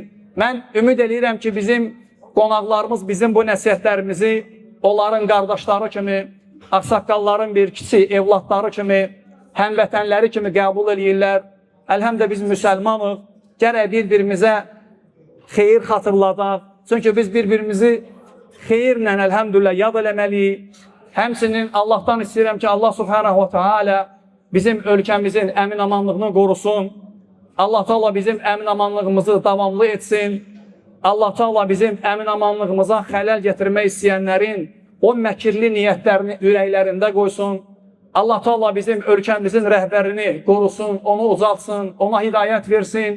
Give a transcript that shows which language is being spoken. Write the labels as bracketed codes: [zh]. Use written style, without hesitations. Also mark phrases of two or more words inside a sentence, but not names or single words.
[az] Mən ümid edirəm ki, bizim qonaqlarımız bizim bu nəsihətlərimizi onların qardaşları kimi, ağsaqqalların bir kiçik evladları kimi, həmvətənləri kimi qəbul edirlər. Əlhəmdə biz müsəlmanıq. Gərək bir-birimizə xeyir xatırladaq. Çünki biz bir-birimizi xeyirlə, əlhəmdülillah, yad eləməliyik. Həmçinin Allahdan istəyirəm ki, Allah [ar] سبحانه وتعالى [az] bizim ölkəmizin əmin-amanlığını qorusun. Allah Teala bizim əmin-amanlığımızı davamlı etsin. Allah Teala bizim əmin-amanlığımıza xələl gətirmək istəyənlərin o məkirli niyyətlərini ürəklərində qoysun. Allah Teala bizim ölkəmizin rəhbərini qorusun, onu uzatsın, ona hidayət versin.